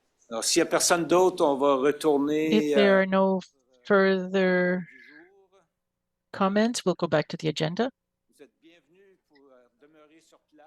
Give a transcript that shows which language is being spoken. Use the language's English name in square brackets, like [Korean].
[French] Alors, s'il n'y a personne d'autre, on va retourner. [English] If there are no further comments, we'll go back to the agenda. [French] Vous êtes bienvenus pour demeurer sur place.